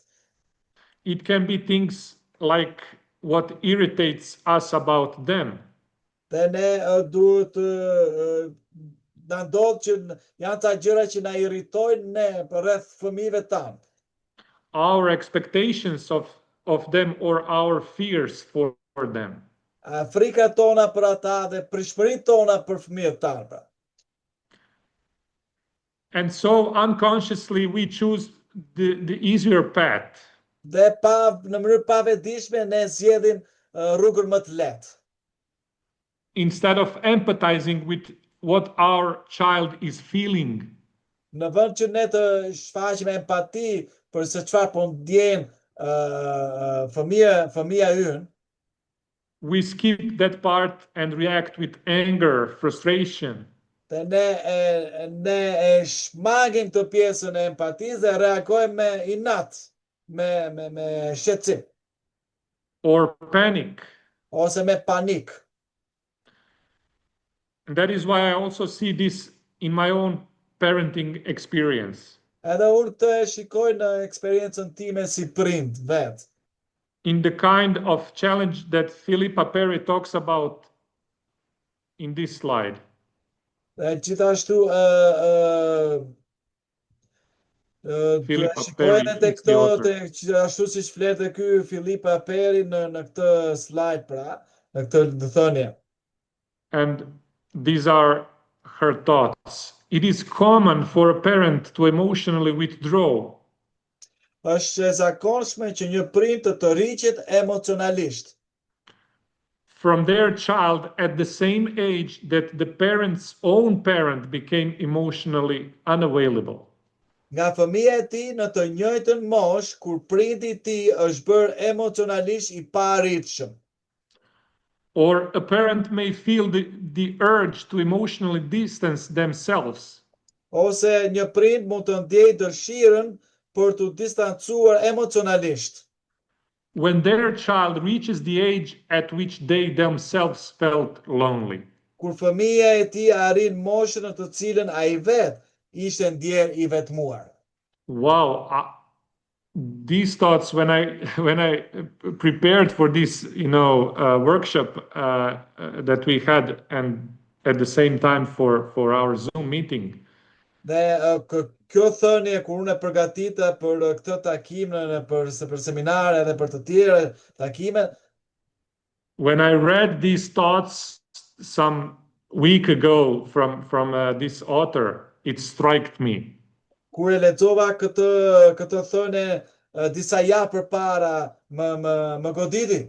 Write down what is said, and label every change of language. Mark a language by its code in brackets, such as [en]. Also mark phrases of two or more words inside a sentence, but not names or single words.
[en] It can be things like what irritates us about them. [sq] Dhe ne duhet na ndodh që janë ca gjëra që na irritojnë ne rreth fëmijëve tanë. [en] Our expectations of them or our fears for them. [sq] Frikat tona për ata dhe prishmëritë tona për fëmijët tanë. [en] And so unconsciously we choose the easier path. [sq] Dhe në mënyrë pavetdijshme ne zgjedhim rrugën më të lehtë. [en] Instead of empathizing with what our child is feeling. [sq] Në vend që ne të shfaqim empati për se çfarë po ndjen fëmia ynë. [en] We skip that part and react with anger, frustration. [sq] Dhe ne e shmangim këtë pjesën e empatisë dhe reagojmë me inat, me shqetësim. [en] Or panic. [sq] Ose me panik. [en] And that is why I also see this in my own parenting experience. [sq] Edhe unë këtë e shikoj në eksperiencën time si prind vet. [en] In the kind of challenge that Philippa Perry talks about in this slide. [sq] Dhe gjithashtu shikoj edhe këto ashtu siç flet ky Philippa Perry në këtë slide pra, në këtë thënie. [en] And these are her thoughts. It is common for a parent to emotionally withdraw. [sq] Është e zakonshme që një prind të tërhiqet emocionalisht. [en] From their child at the same age that the parent's own parent became emotionally unavailable. [sq] Nga fëmia e tij në të njëjtën moshë kur prindi i tij është bërë emocionalisht I paarritshëm. [en] Or a parent may feel the urge to emotionally distance themselves. [sq] Ose një prind mund të ndjejë dëshirën për të distancuar emocionalisht. [en] When their child reaches the age at which they themselves felt lonely. [sq] Kur fëmia e tij arrin moshën në të cilën ai vet ishte ndjer I vetmuar. [en] Wow, these thoughts when I prepared for this, workshop that we had, and at the same time for our Zoom meeting. [sq] Dhe kjo thënie kur unë e përgatita për këtë takim për seminare dhe për të tjera takime. [en] When I read these thoughts some week ago from this author, it struck me. [sq] Kur e lexova këtë thënie disa javë përpara më goditi.